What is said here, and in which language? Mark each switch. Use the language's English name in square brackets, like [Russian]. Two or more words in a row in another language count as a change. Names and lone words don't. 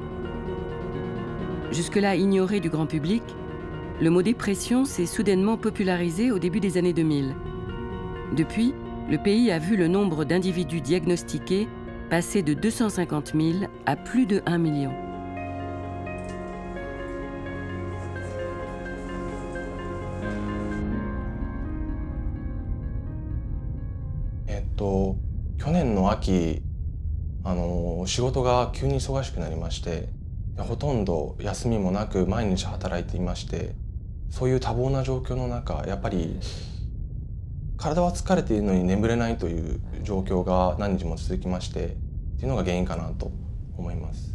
[French] Jusque-là ignoré du grand public, le mot dépression s'est soudainement popularisé au début des années 2000. Depuis, le pays a vu le nombre d'individus diagnostiqués passer de 250 000 à plus de 1 million. [Japanese] Shigotoが急に忙しくなりまして、ほとんど休みもなく毎日働いていまして、そういう多忙な状況の中、やっぱり体は疲れているのに眠れないという状況が何日も続きまして、っていうのが原因かなと思います。